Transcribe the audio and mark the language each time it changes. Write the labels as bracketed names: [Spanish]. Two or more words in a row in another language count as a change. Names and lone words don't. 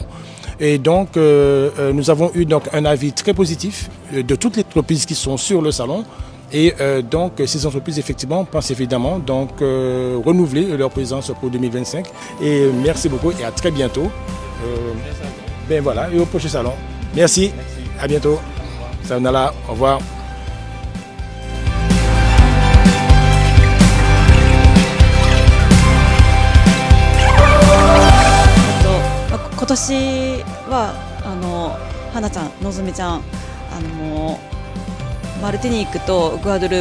[French] Et donc nous avons eu un avis très positif de toutes les entreprises qui sont sur le salon. Et ces entreprises effectivement pensent évidemment renouveler leur présence pour 2025. Et merci beaucoup et à très bientôt. Voilà, et au prochain salon. Merci. À bientôt. Sayonara, au revoir. [Japanese] 今年は花ちゃん、のぞみちゃんマルティニークとグアドルー